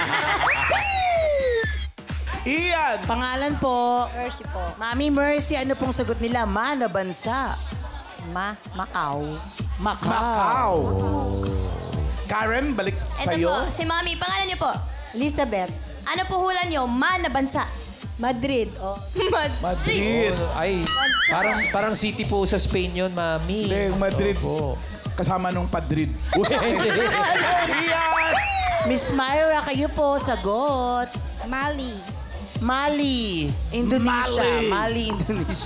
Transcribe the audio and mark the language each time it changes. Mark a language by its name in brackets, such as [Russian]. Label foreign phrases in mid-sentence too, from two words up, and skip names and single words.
[Filipino] Ian. Pangalan po. Mercy po. Mami Mercy, ano pong sagot nila? Na bansa. Macau. Macau. Karen, balik Ito sa'yo. po, si Mami. Pangalan niyo po? Elizabeth. Ano po hula niyo? Na bansa. Madrid. Oh. Madrid. Ay, parang city po sa Spain yun, Mami. Hindi, Madrid. Opo. Kasama nung Padrid. Ian. Miss Myra, kayo po, sagot. Mali. Mali. Indonesia. Mali. Mali, Indonesia.